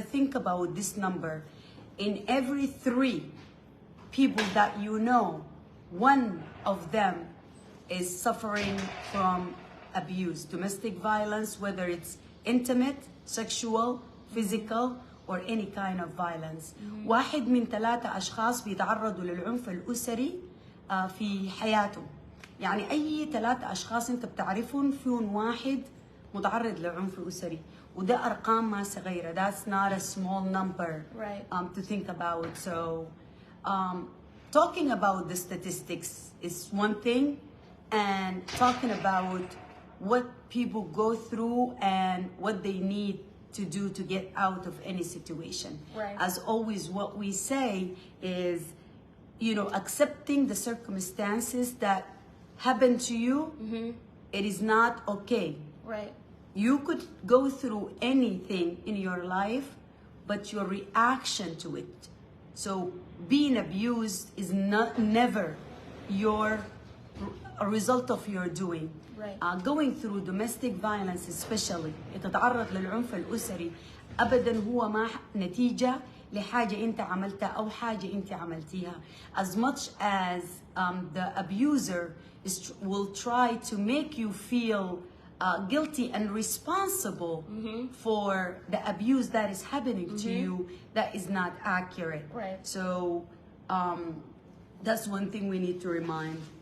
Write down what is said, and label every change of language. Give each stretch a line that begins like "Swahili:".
English: Think about this number. In every 3 people that you know, 1 of them is suffering from abuse, domestic violence, whether it's intimate, sexual, physical, or any kind of violence.
Arabic: 1 من 3 أشخاص بيتعرضوا للعنف الأسري في حياتهم. يعني أي 3 أشخاص أنت بتعرفهم فيهم 1 متعرض للعنف الأسري، وده أرقام ما صغيرة.
English: That's not a small number, right, to think about. So talking about the statistics is one thing, and talking about what people go through and what they need to do to get out of any situation. Right. As always, what we say is, accepting the circumstances that happen to you, it is not okay. Right. You could go through anything in your life, but your reaction to it. So being abused is never your a result of your doing. Right. Going through domestic violence especially
Arabic: تتعرض للعنف الأسري أبدا هو ما نتيجة لحاجة أنت عملتها أو حاجة أنت عملتيها.
English: As much as the abuser will try to make you feel guilty and responsible for the abuse that is happening to you, that is not accurate. Right. So that's one thing we need to remind.